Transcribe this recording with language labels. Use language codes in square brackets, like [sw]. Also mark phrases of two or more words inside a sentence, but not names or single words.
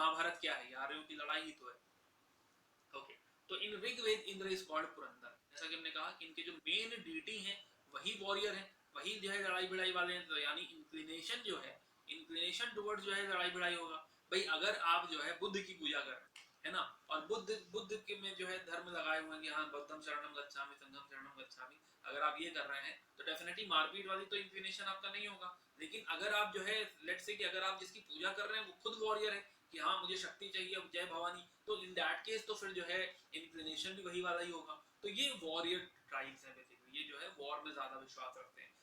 [hi] महाभारत क्या है, आर्यों की लड़ाई ही तो है। ओके, तो [en] in Rigveda Indra is called Purandar, [hi] जैसा कि हमने कहा कि इनके जो [en] main deity [hi] हैं वही वॉरियर हैं, वही जो है लड़ाई भिड़ाई वाले हैं, तो यानी इंक्लिनेशन जो है, [en] inclination towards [hi] जो है लड़ाई भिड़ाई होगा। भाई अगर आप जो है बुद्ध की पूजा कर रहे हैं ना, और बुद्ध के में जो है धर्म लगाए हुए हैं कि हाँ [pi] बुद्धम शरणम गच्छामि संघम शरणम गच्छामि, [hi] अगर आप ये कर रहे हैं तो डेफिनेटली मारपीट वाली तो इंक्लिनेशन आपका नहीं होगा। लेकिन अगर आप जो है [en] let's say [hi] कि अगर आप जिसकी पूजा कर रहे हैं वो खुद वॉरियर है कि हाँ मुझे शक्ति चाहिए, जय भवानी, तो [en] in that case [hi] तो फिर जो है इंक्लिनेशन भी वही वाला ही होगा। तो ये [en] warrior tribes [hi] हैं बेसिकली, ये जो है वॉर में ज्यादा विश्वास रखते हैं।